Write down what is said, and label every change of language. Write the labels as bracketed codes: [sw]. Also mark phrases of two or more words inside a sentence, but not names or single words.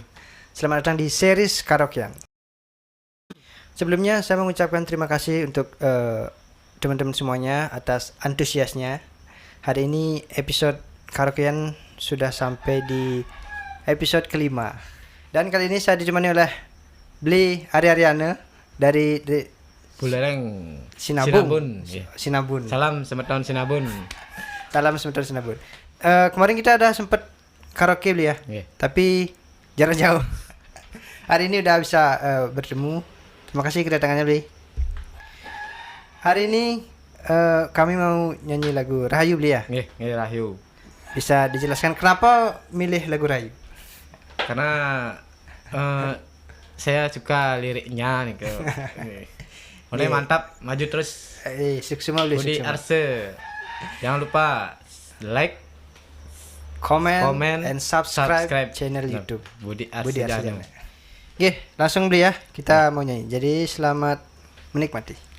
[id] Selamat datang di series karaokean. Sebelumnya saya mengucapkan terima kasih untuk teman-teman semuanya atas antusiasnya. Hari ini episode karaokean sudah sampai di episode kelima. Dan kali ini saya ditemani oleh Bli Ariana dari Buleleng Sinabung. Yeah. Sinabun. Salam Semeton Sinabun. Salam sebentar Sinabun. Kemarin kita ada sempet karaoke Bli ya. Yeah. Tapi jarak jauh. Hari ini udah bisa bertemu. Terima kasih kedatangannya Bli. Hari ini kami mau nyanyi lagu Rahayu Bli ya. Nggih, Rahayu. Bisa dijelaskan kenapa milih lagu Rahayu? Karena saya suka liriknya nih ke. Oleh mantap, maju terus. Sukses Bli. Budi Arse. Jangan lupa like, [en] comment and subscribe channel YouTube [id] Budi Budi Arse. Arse. Oke, langsung Bli ya. Kita mau nyanyi. Jadi selamat menikmati.